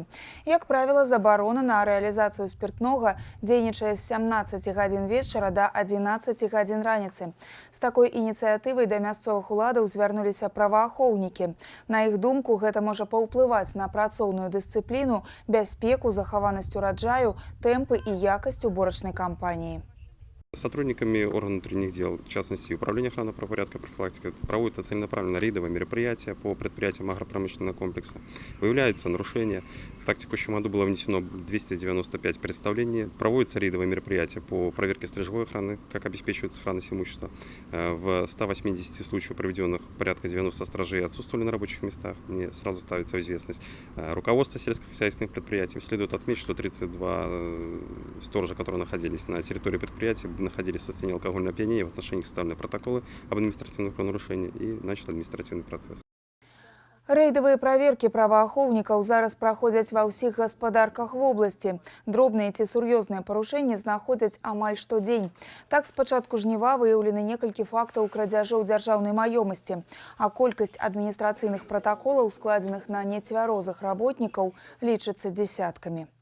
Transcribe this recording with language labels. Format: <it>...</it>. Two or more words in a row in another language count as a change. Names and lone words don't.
<be>Як правіла, забарона на рэалізацыю спіртнога дзейнічае з 17 гадзін вечара да 11 гадзін раніцы. З такой ініцыятывай да мясцовых уладаў звярнуліся праваахоўнікі. На іх думку, гэта можа паўплываць на працоўную дысцыпліну, бяспеку, захаванасць ураджаю, тэмпы і якасць уборачнай кампаніі.</be> <ru>Сотрудниками органов внутренних дел, в частности Управления охраны правопорядка и профилактики, проводятся целенаправленные рейдовые мероприятия по предприятиям агропромышленного комплекса. Выявляются нарушения. Так, в текущем году было внесено 295 представлений. Проводятся рейдовые мероприятия по проверке сторожевой охраны, как обеспечивается сохранность имущества. В 180 случаях проведенных порядка 90 сторожей отсутствовали на рабочих местах. Мне сразу ставится в известность. Руководство сельскохозяйственных предприятий. Следует отметить, что 32 сторожа, которые находились на территории предприятия, находились в состоянии алкогольного опьянения, в отношении составлены протоколы об административных правонарушениях и начат административный процесс.</ru> <be>Рэйдавыя праверкі праваахоўнікаў зараз праходзяць ва ўсіх гаспадарках вобласці. Дробныя ці сур'ёзныя парушэнні знаходзяць амаль штодзень. Так, з пачатку жніва выяўлены некалькі фактаў крадзяжоў дзяржаўнай маёмасці, а колькасць адміністрацыйных пратаколаў, складзеных на нецвярозых работнікаў, лічыцца дзесяткамі.</be>